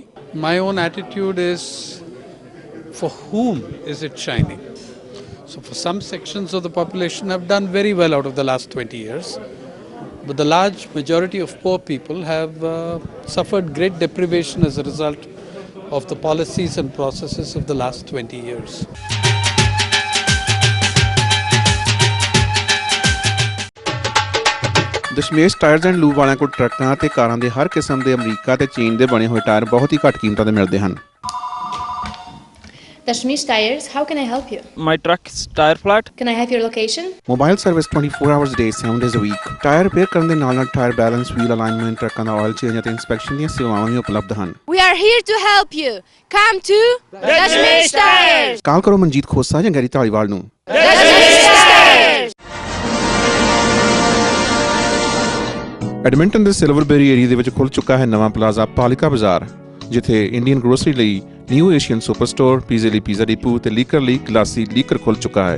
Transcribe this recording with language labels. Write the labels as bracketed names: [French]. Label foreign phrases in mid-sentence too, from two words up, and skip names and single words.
[English] My own attitude is, for whom is it shining? So for some sections of the population have done very well out of the last 20 years. But the large majority of poor people have suffered great deprivation as a result of the policies and processes of the last 20 years. [Punjabi] ਦਸ਼ਮੇਸ਼ ਟਾਇਰਸ ਐਂਡ ਲੂਬ ਵਾਲਿਆਂ ਕੋਲ ਟਰੱਕਾਂ ਅਤੇ ਕਾਰਾਂ ਦੇ ਹਰ ਕਿਸਮ ਦੇ ਅਮਰੀਕਾ ਤੇ ਚੀਨ ਦੇ ਬਣੇ ਹੋਏ ਟਾਇਰ ਬਹੁਤ ਹੀ ਘੱਟ ਕੀਮਤਾਂ ਤੇ ਮਿਲਦੇ ਹਨ। [English] Dashmish Tires, how can I help you? My truck's tire flat. Can I have your location? mobile service 24 hours day 7 days a week. tire repair [Punjabi] ਕਰਨ ਦੇ ਨਾਲ [English] tire balance, wheel alignment, [Punjabi] ਟਰੱਕਾਂ ਦਾ [English] oil change [Punjabi] ਅਤੇ ਇੰਸਪੈਕਸ਼ਨ ਦੀਆਂ ਸੇਵਾਵਾਂ ਵੀ ਉਪਲਬਧ ਹਨ। [English] We are here to help you. Come to Dashmish Tires. [Punjabi] ਕਾਲ ਕਰੋ ਮਨਜੀਤ ਖੋਸਾ ਜਾਂ ਗੈਰੀ ਧਾਲੀਵਾਲ ਨੂੰ। [English] Dashmish Tires. [Punjabi] ਐਡਮਿੰਟਨ ਦੇ ਸਿਲਵਰਬੇਰੀ ਏਰੀਆ ਦੇ ਵਿੱਚ ਖੁੱਲ੍ਹ ਚੁੱਕਾ ਹੈ ਨਵਾਂ ਪਲਾਜ਼ਾ ਪਾਲਿਕਾ ਬਾਜ਼ਾਰ, ਜਿੱਥੇ [English] Indian grocery [Punjabi] ਲਈ ਨਿਊ ਏਸ਼ੀਅਨ ਸੁਪਰ ਸਟੋਰ, ਪੀਜ਼ੇ ਲਈ ਪੀਜ਼ਾ ਡਿਪੂ ਤੇ ਲੀਕਰ ਲਈ ਗਲਾਸੀ ਲੀਕਰ ਖੁੱਲ੍ਹ ਚੁੱਕਾ ਹੈ।